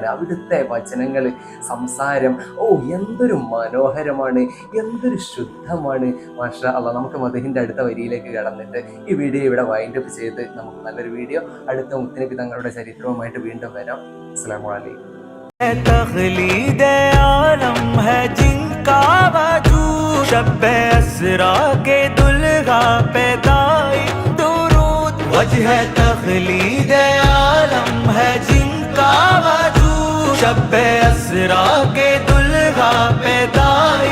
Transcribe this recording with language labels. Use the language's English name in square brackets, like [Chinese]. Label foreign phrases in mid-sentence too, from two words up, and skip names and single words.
[Malayalam] അവിടുത്തെ വചനങ്ങൾ, സംസാരം, എന്തൊരു മനോഹരമാണ്, എന്തൊരു ശുദ്ധമാണ്. [Arabic] ما شاء الله. [Malayalam] നമുക്ക് മദഹിന്റെ അടുത്ത വരിയിലേക്ക് കടന്നിട്ട് ഈ വീഡിയോ ഇവിടെ വൈൻഡപ്പ് ചെയ്ത് നമുക്ക് നല്ലൊരു വീഡിയോ അടുത്ത മുത്തുനബി തങ്ങളുടെ ചരിത്രവുമായിട്ട് വീണ്ടും വരാം. [Arabic] السلام عليكم. [Urdu] تخلید عالم ہے جن کا وجود، شب اسرا کے دولہا پہ دائم درود. وجہ تخلید عالم ہے جن کا وجود، شب اسرا کے دولہا پہ دائم